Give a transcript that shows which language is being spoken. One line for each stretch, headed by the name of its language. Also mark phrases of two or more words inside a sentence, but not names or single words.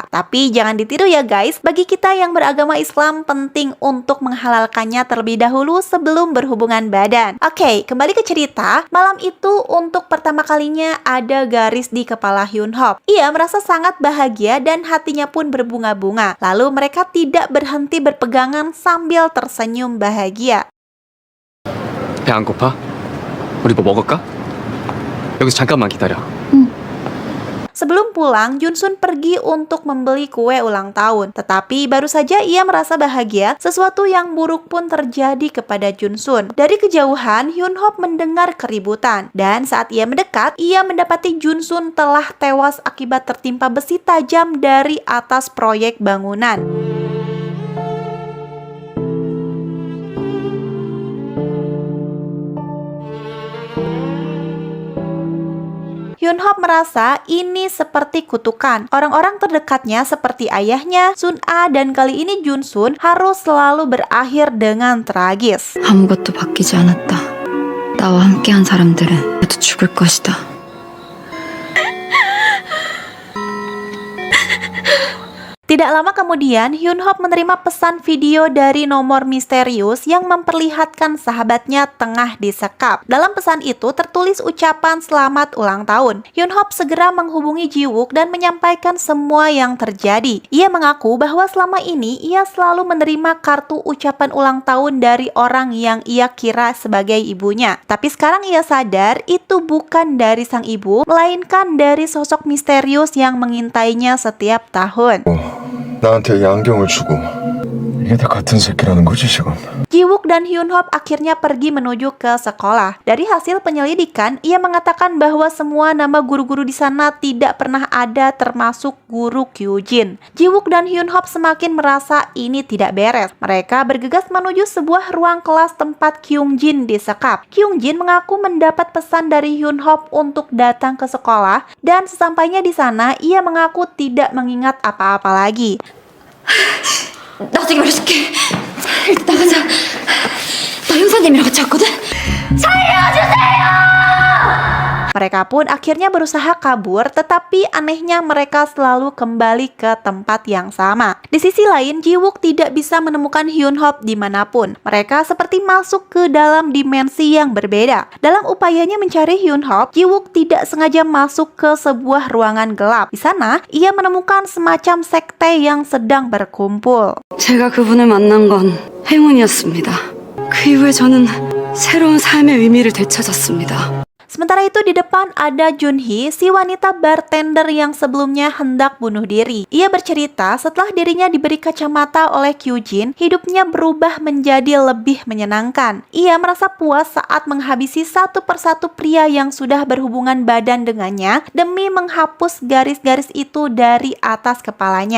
Indonesian: Tapi jangan ditiru ya guys, bagi kita yang beragama Islam penting untuk menghalalkannya terlebih dahulu sebelum berhubungan badan. Oke, kembali ke cerita. Malam itu untuk pertama kalinya ada garis di kepala Hyunhop. Ia merasa sangat bahagia dan hatinya pun berbunga-bunga. Lalu mereka tidak berhenti berpegangan sambil tersenyum bahagia.
Korean: 배 안 고파? 우리 뭐 먹을까? 여기서 잠깐만 기다려.
Indonesian: Sebelum pulang, Junsun pergi untuk membeli kue ulang tahun. Tetapi baru saja ia merasa bahagia, sesuatu yang buruk pun terjadi kepada Junsun. Dari kejauhan, Hyunhop mendengar keributan. Dan saat ia mendekat, ia mendapati Junsun telah tewas akibat tertimpa besi tajam dari atas proyek bangunan. Hyunhop merasa ini seperti kutukan. Orang-orang terdekatnya seperti ayahnya, Sun-a, dan kali ini Junsun harus selalu berakhir dengan tragis.
Korean: 아무것도 바뀌지 않았다. 나와 함께한 사람들은 모두 죽을 것이다.
Indonesian: Tidak lama kemudian, Hyunhop menerima pesan video dari nomor misterius yang memperlihatkan sahabatnya tengah disekap. Dalam pesan itu tertulis ucapan selamat ulang tahun. Hyunhop segera menghubungi Jiwook dan menyampaikan semua yang terjadi. Ia mengaku bahwa selama ini ia selalu menerima kartu ucapan ulang tahun dari orang yang ia kira sebagai ibunya. Tapi sekarang ia sadar itu bukan dari sang ibu, melainkan dari sosok misterius yang mengintainya setiap tahun.
Korean: 나한테 이 안경을 주고 이게 다 같은 새끼라는 거지 지금.
Indonesian: Jiwook dan Hyunhop akhirnya pergi menuju ke sekolah. Dari hasil penyelidikan, ia mengatakan bahwa semua nama guru-guru di sana tidak pernah ada termasuk guru Kyujin. Jiwook dan Hyunhop semakin merasa ini tidak beres. Mereka bergegas menuju sebuah ruang kelas tempat Kyungjin disekap. Kyungjin mengaku mendapat pesan dari Hyunhop untuk datang ke sekolah dan sesampainya di sana, ia mengaku tidak mengingat apa-apa lagi.
Korean: 나중에 말해줄게. 일단 나가자. 나 형사님이랑 같이 왔거든.
Indonesian: Mereka pun akhirnya berusaha kabur, tetapi anehnya mereka selalu kembali ke tempat yang sama. Di sisi lain, Jiwook tidak bisa menemukan Hyunhop dimanapun. Mereka seperti masuk ke dalam dimensi yang berbeda. Dalam upayanya mencari Hyunhop, Jiwook tidak sengaja masuk ke sebuah ruangan gelap. Di sana, ia menemukan semacam sekte yang sedang berkumpul.
Korean: 제가 그분을 만난 건 행운이었습니다. 그 이후에 저는 새로운 삶의 의미를 되찾았습니다.
Indonesian: Sementara itu di depan ada Junhee, si wanita bartender yang sebelumnya hendak bunuh diri. Ia bercerita setelah dirinya diberi kacamata oleh Kyujin, hidupnya berubah menjadi lebih menyenangkan. Ia merasa puas saat menghabisi satu persatu pria yang sudah berhubungan badan dengannya demi menghapus garis-garis itu dari atas kepalanya.